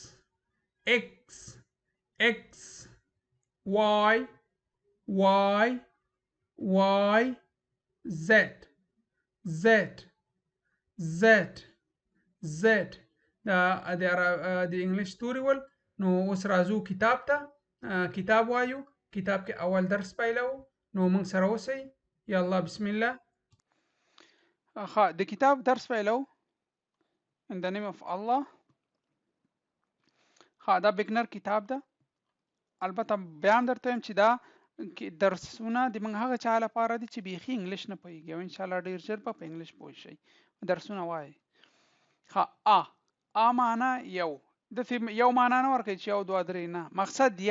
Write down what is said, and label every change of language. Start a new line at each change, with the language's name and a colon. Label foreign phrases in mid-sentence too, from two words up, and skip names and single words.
Pashto: Y Z دا د انګلیش توري ول. نو اوس راځو کتاب ته. کتاب وایو. کتاب کې اول درس پیلو. نو موږ سره اوسئ. یالله
Arabic: بسم الله.
Pashto: د کتاب درس پیلو.
English: In the name of Allah.
Pashto: دا بګنر کتاب ده. البته بیان درته یم چې دا درسونه د موږ هغه چا لپاره دي چې بیخي انګلیش نه پوهیږي او
Arabic: ان شاء الله
Pashto: ډیر ژر په انګلیش پوه شي. درسونه وایي. معنا یو د یو معنا نه ورکوي چې یو دوه درې نه، مقصد یو.